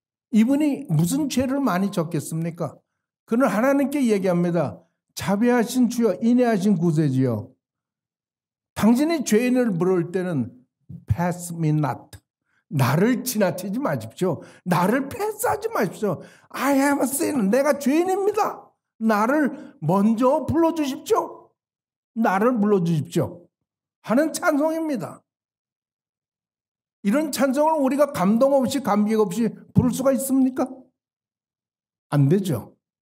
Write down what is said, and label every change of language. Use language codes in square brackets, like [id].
[ko] 이분이 무슨 죄를 많이 졌겠습니까? 그는 하나님께 얘기합니다. 자비하신 주여, 인애하신 구세주여, 당신이 죄인을 부를 때는 [en] pass me not, [ko] 나를 지나치지 마십시오. 나를 패스하지 마십시오. [en] I am a sinner, [ko] 내가 죄인입니다. 나를 먼저 불러주십시오. 나를 불러주십시오 하는 찬송입니다. 이런 찬송을 우리가 감동 없이, 감격 없이 부를 수가 있습니까? 안 되죠.